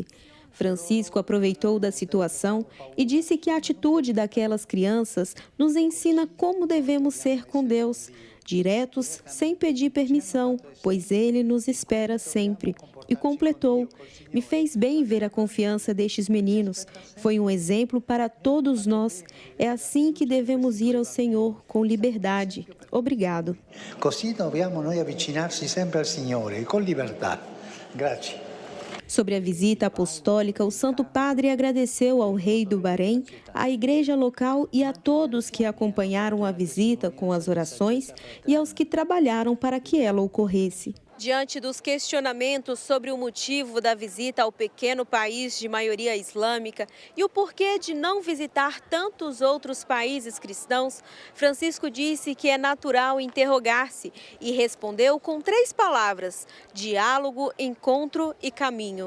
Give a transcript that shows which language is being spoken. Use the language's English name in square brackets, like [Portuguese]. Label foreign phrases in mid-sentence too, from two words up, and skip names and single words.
[Portuguese] Francisco aproveitou da situação e disse que a atitude daquelas crianças nos ensina como devemos ser com Deus, diretos, sem pedir permissão, pois Ele nos espera sempre. E completou: me fez bem ver a confiança destes meninos. Foi um exemplo para todos nós. É assim que devemos ir ao Senhor, com liberdade. Obrigado. [Italian] Così dobbiamo noi avvicinarci sempre al Signore, con libertà. Grazie. [Portuguese] Sobre a visita apostólica, o Santo Padre agradeceu ao rei do Bahrein, à igreja local e a todos que acompanharam a visita com as orações e aos que trabalharam para que ela ocorresse. Diante dos questionamentos sobre o motivo da visita ao pequeno país de maioria islâmica e o porquê de não visitar tantos outros países cristãos, Francisco disse que é natural interrogar-se e respondeu com 3 palavras: diálogo, encontro e caminho.